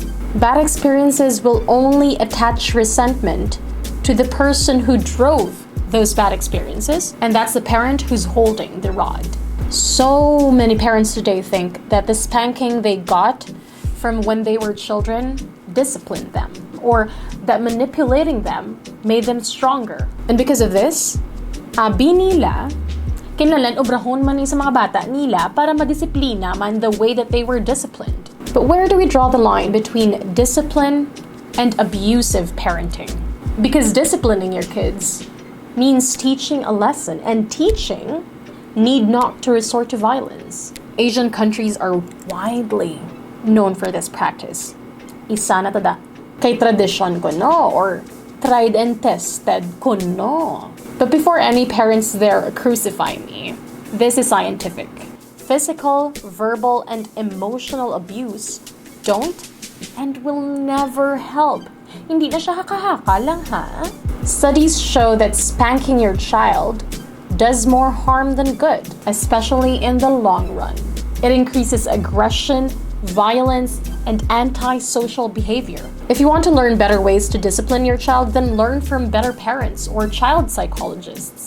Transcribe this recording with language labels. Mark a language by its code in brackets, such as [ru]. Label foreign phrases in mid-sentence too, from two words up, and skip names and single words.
[en] Bad experiences will only attach resentment to the person who drove those bad experiences, and that's the parent who's holding the rod. So many parents today think that the spanking they got from when they were children disciplined them, or that manipulating them made them stronger. And because of this, [ceb] abi nila, kinahanglan obrahon man ni sa mga bata nila para madisiplina man [en] the way that they were disciplined. But where do we draw the line between discipline and abusive parenting? Because disciplining your kids means teaching a lesson, and teaching need not to resort to violence. Asian countries are widely known for this practice. [tl] Isa na tada kay tradisyon ko no, [en] or tried and tested [tl] ko no. [en] But before any parents there crucify me, this is scientific. Physical, verbal, and emotional abuse don't and will never help. [tl] Hindi na siya haka-haka lang ha. [en] Studies show that spanking your child does more harm than good, especially in the long run. It increases aggression, violence, and antisocial behavior. If you want to learn better ways to discipline your child, then learn from better parents or child psychologists.